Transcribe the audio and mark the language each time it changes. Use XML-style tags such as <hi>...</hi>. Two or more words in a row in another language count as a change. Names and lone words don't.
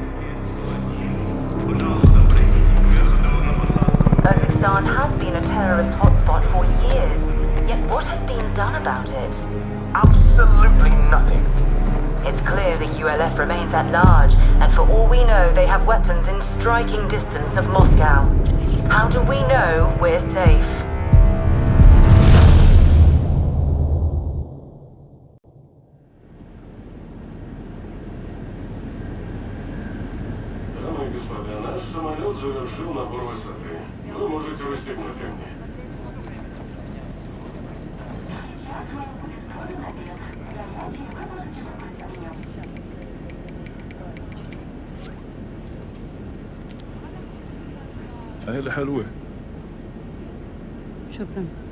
<en>Kazakhstan has been a terrorist hotspot for years, yet what has been done about it? Absolutely nothing. It's clear the ULF remains at large, and for all we know, they have weapons in striking distance of Moscow. How do we know we're safe?</en> <ru>Дамы и господа, наш самолет завершил набор высоты. Вы можете расстегнуть ремни.</ru> <ar>هاي حلوة. شكرا.</ar>